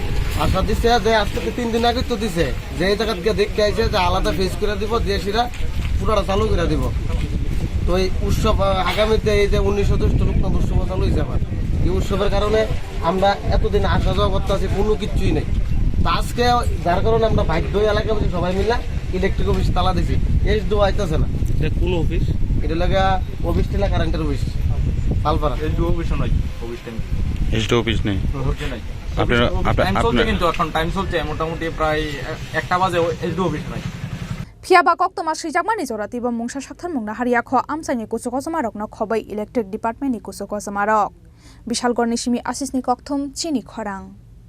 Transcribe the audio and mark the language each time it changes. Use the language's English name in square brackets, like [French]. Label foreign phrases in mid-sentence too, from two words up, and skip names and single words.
[Bangla] আশা দিচ্ছে যে আজকে 3 দিন আগে তো দিছে যে এই জায়গা থেকে দেখতে আইছে যে আলাদা ফেস করে দিব দিয়ে সেটা পুরোটা চালু করে দিব তো এই উৎসব আগামীতে এই যে 19 লোক উৎসব চালু হয়েছে আবার এই উৎসবের কারণে আমরা এতদিন আসা যাওয়া করতে আছি কোনো কিছুই নেই তা আজকে যার কারণে আমরা বাধ্য এলাকায় সবাই মিলে [English] electric office [Bangla] তালা দিছি এই দো আইতেছে না এটা কোন অফিস এটা লাগা অফিস টিলা কারেন্টের অফিস পালপাড়া এই দো অফিস নাই [English] office time SD office [Bangla] নেই নাই টাইম চলছে কিন্তু এখন টাইম চলছে মোটামুটি প্রায় 1টা বাজে [English] SD office [Bangla] নাই [Kok Borok] phiaba koktoma swijagmani jorati bo mungsa sakthar mungna haria kho amchaini kusukosama rokno khobai [English] electric department [Kok Borok] ni kusukosama rok Bishalgarh ni simi asisni kokthum Chini Khorang